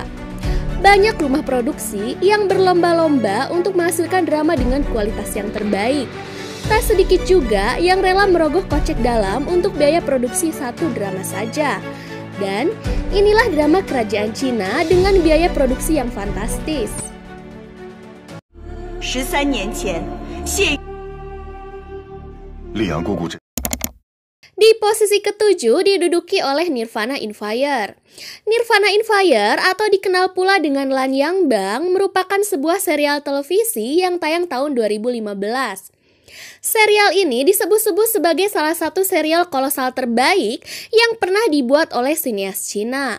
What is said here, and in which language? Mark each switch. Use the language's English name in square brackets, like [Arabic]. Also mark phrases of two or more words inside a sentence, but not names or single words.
[Indonesian] Banyak rumah produksi yang berlomba-lomba untuk menghasilkan drama dengan kualitas yang terbaik. Tak sedikit juga yang rela merogoh kocek dalam untuk biaya produksi satu drama saja. Dan inilah drama kerajaan Cina dengan biaya produksi yang fantastis. [Chinese] 13 年前，谢溧阳姑姑这。 [Indonesian] Di posisi ketujuh diduduki oleh Nirvana in Fire. Nirvana in Fire atau dikenal pula dengan Lanyang Bang merupakan sebuah serial televisi yang tayang tahun 2015. Serial ini disebut-sebut sebagai salah satu serial kolosal terbaik yang pernah dibuat oleh sinias Cina.